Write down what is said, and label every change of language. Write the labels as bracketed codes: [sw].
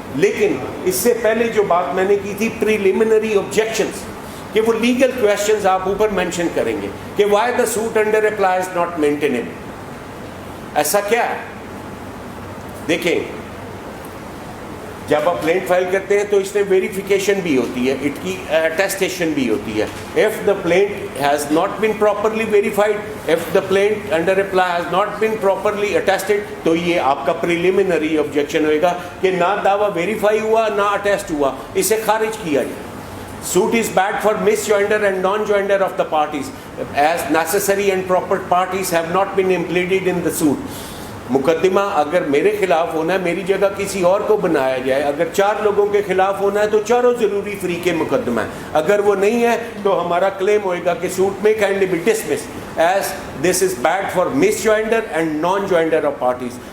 [ur] لیکن اس سے پہلے جو بات میں نے کی تھی پریلیمنری آبجیکشنز، کہ وہ لیگل کویشچنز آپ اوپر مینشن کریں گے کہ [en] Why the suit under reply is not maintainable. [ur] ایسا کیا ہے؟ دیکھیں جب آپ پلینٹ فائل کرتے ہیں تو اس میں ویریفیکیشن بھی ہوتی ہے، اٹ کی اٹیسٹیشن بھی ہوتی ہے. [en] if the plaint has not been properly verified, if the plaint under reply has not been properly attested, [ur] تو یہ آپ کا preliminary objection ہوئے گا کہ نہ دعویٰ ویریفائی ہوا نہ اٹیسٹ ہوا، اسے خارج کیا جائے. [en] Suit is bad for misjoinder and non-joinder of the parties as necessary and proper parties have not been implemented in the suit. [ur] مقدمہ اگر میرے خلاف ہونا ہے میری جگہ کسی اور کو بنایا جائے، اگر 4 لوگوں کے خلاف ہونا ہے تو چاروں ضروری فریق مقدمہ ہے. اگر وہ نہیں ہے تو ہمارا کلیم ہوئے گا کہ [en] Suit میں kindly be dismissed as this is bad for misjoinder and non joinder of parties.